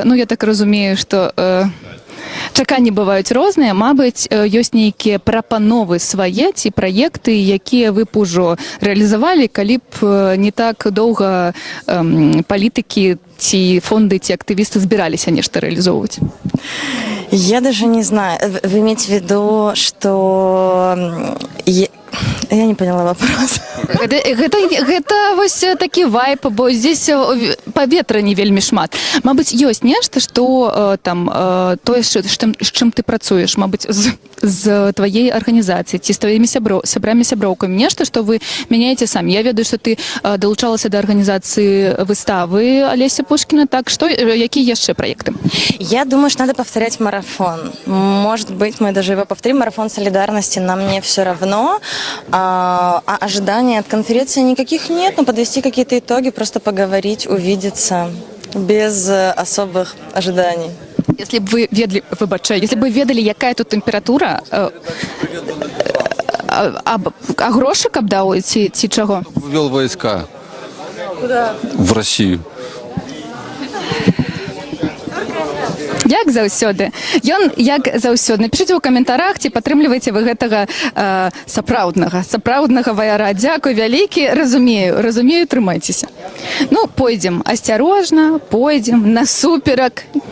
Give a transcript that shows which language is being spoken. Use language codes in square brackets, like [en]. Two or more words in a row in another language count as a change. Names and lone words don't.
[be] Ну, я так разумею, што чаканні бываюць розныя. Мабыць, ёсць нейкія прапановы свае ці праекты, якія вы б ужо рэалізавалі, калі б не так доўга палітыкі ці фонды, ці актывісты збіраліся нешта рэалізоўваць. [ru] Я даже не знаю. Вы имеете в виду, что... Я не поняла вопрос. [be] Гэта вось такі вайп, бо здесь паветра не вельмі шмат. Мабыць, ёсць нешта, што там тое, з чым ты працуеш, мабыць, з тваей арганізацыі ці з тваімі сябрамі-сяброўкамі, нешта, што вы мяняеце самі. Я ведаю, што ты далучалася да арганізацыі выставы Олеся Пушкіна. Так, што, якія яшчэ праекты? [ru] Я думаю, что надо повторять марафон. Может быть, мы даже его повторим. Марафон солидарности нам не все равно. А ожиданий от конференции никаких нет, но подвести какие-то итоги, просто поговорить, увидеться без особых ожиданий. Если бы вы [be] ведали, выбачай, [ru] если бы вы [be] ведали, якая тут температура, а гроши каб даў ці чаго? [ru] Ввел войска. Куда? В Россию. [be] Як заўсёды. Ён, як заўсёды. Напішыце ў каментарах, ці падтрымліваеце вы гэтага сапраўднага ваяра. Дзякуй вялікі, разумею, трымайцеся. Ну, пойдзем асцярожна, пойдзем насуперак.